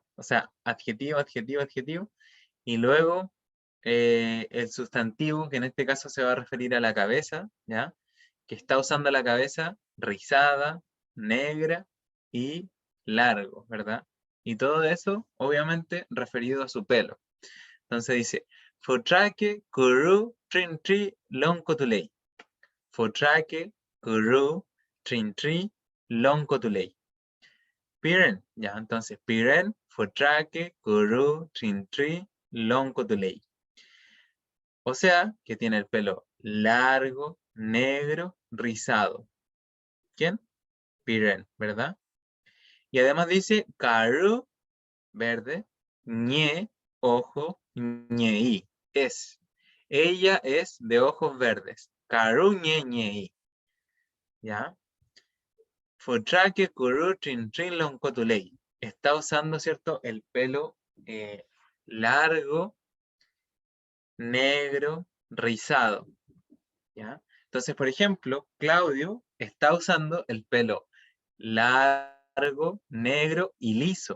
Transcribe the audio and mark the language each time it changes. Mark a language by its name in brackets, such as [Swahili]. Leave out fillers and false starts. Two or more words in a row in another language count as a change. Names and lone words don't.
[Spanish] O sea, adjetivo, adjetivo, adjetivo, y luego el sustantivo, que en este caso se va a referir a la cabeza, ¿ya? Que está usando la cabeza rizada, negra y largo, ¿verdad? Y todo eso, obviamente, referido a su pelo. Entonces dice, [Mapuche] Fotrake, Kuru, Trin Tri, Lonkotulei. Fotrake, Kuru, Trin Tri, Lonkotulei. [Spanish] Piren, ya, entonces, Piren, [Mapuche] Fotrake, Kuru, Trin Tri, Lonkotulei. [Spanish] O sea, que tiene el pelo largo, negro, rizado. ¿Quién? Piren, ¿verdad? Y además dice, Karu, verde, ñe, ojo, ñei, es. Ella es de ojos verdes. [Mapuche] Karu ñe ñei. ¿Ya? Fotrake kuru trin trin lonkotulei. [Spanish] Está usando, ¿cierto? El pelo largo, negro, rizado. ¿Ya? Entonces, por ejemplo, Claudio está usando el pelo largo, negro y liso.